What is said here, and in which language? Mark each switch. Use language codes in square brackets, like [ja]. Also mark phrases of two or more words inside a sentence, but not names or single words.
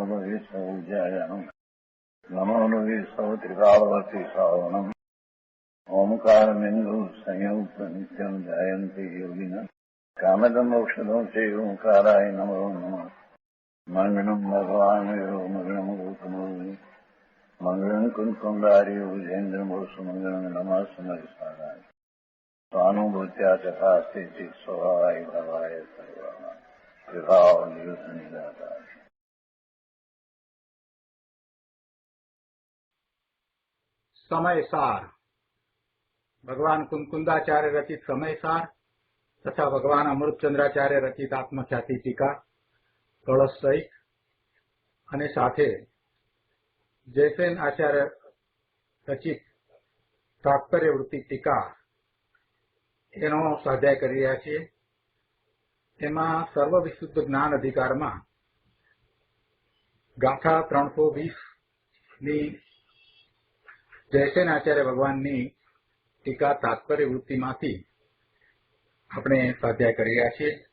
[sa] लोये सौज्यायानम् नमो लोये सौत्रिकावती सावनम् ओंकारमिन्दु संयुक्त नित्यम् जायन्ति योगिनः कामदम् औषधम् चैव ओंकाराय नमो नमः मङ्गलम् भगवान् मङ्गलम् गौतमो मङ्गलम् कुन्कुण्डारि विजेन्द्रमोसुमङ्गलम् नमः समरिसाराय स्वानुभूत्या चकास्ते स्वभावाय भवाय सर्वाः विभावनिदाता। [hi] समयसार भगवान कुंकुंदाचार्य रचित समयसार तथा भगवान अमृतचंद्राचार्य रचित आत्मख्याति टीका कलश सहित [gu] અને સાથે જયસેન આચાર્ય રચિત તાત્પર્યવૃત્તિ ટીકા એનો સ્વાધ્યાય કરી રહ્યા છીએ। એમાં સર્વવિશુદ્ધ જ્ઞાન અધિકારમાં ગાથા 320 ની જયસેન આચાર્ય ભગવાનની ટીકા તાત્પર્યવૃત્તિમાંથી આપણે સ્વાધ્યાય કરી રહ્યા છીએ।